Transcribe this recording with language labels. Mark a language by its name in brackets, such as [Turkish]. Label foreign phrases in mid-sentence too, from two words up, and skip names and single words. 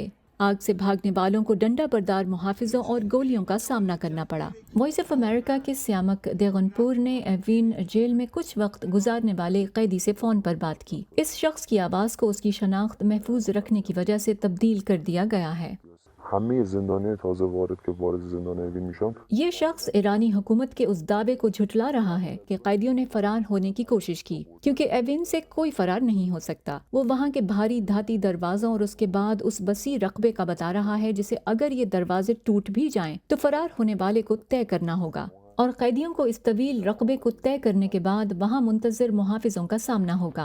[Urdu] آگ سے بھاگنے والوں کو ڈنڈا بردار محافظوں اور گولیوں کا سامنا کرنا پڑا۔ وائس آف امریکہ کے سیامک دیگنپور نے ایوین جیل میں کچھ وقت گزارنے والے قیدی سے فون پر بات کی۔ اس شخص کی آواز کو اس کی شناخت محفوظ رکھنے کی وجہ سے تبدیل کر دیا گیا ہے۔ [Persian] همه زندانی تازه وارد که وارد زندان اوین میشن. [Urdu] یہ شخص ایرانی حکومت کے اس دعوے کو جھٹلا رہا ہے کہ قیدیوں نے فرار ہونے کی کوشش کی، کیونکہ ایوین سے کوئی فرار نہیں ہو سکتا۔ وہ وہاں کے بھاری دھاتی دروازوں اور اس کے بعد اس وسیع رقبے کا بتا رہا ہے جسے اگر یہ دروازے ٹوٹ بھی جائیں تو فرار ہونے والے کو طے کرنا ہوگا، اور قیدیوں کو اس طویل رقبے کو طے کرنے کے بعد وہاں منتظر محافظوں کا سامنا ہوگا۔